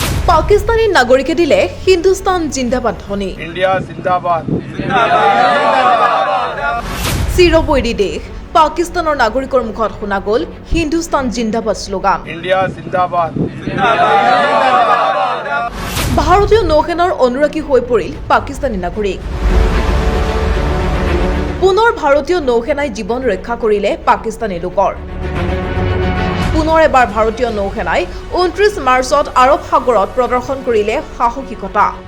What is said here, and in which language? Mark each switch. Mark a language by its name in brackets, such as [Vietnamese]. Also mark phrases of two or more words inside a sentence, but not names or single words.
[Assamese] পাকিস্তানী নাগৰিকে দিলে [Hindi] हिंदुस्तान जिंदाबाद [Assamese] ধ্বনি। [Hindi] इंडिया जिंदाबाद। [Assamese] চিৰবৈৰী দেশ পাকিস্তানৰ নাগৰিকৰ মুখত শুনা গ'ল [Hindi] हिंदुस्तान जिंदाबाद [Assamese] শ্লোগান। [Hindi] इंडिया जिंदाबाद। [Assamese] ভাৰতীয় নৌসেনাৰ অনুৰাগী হৈ পৰিল পাকিস্তানী নাগৰিক। পুনৰ ভাৰতীয় নৌসেনাই জীৱন ৰক্ষা কৰিলে পাকিস্তানী লোকৰ। পুনৰ এবাৰ ভাৰতীয় নৌসেনাই 29 মাৰ্চত আৰৱ সাগৰত প্ৰদৰ্শন কৰিলে সাহসিকতা।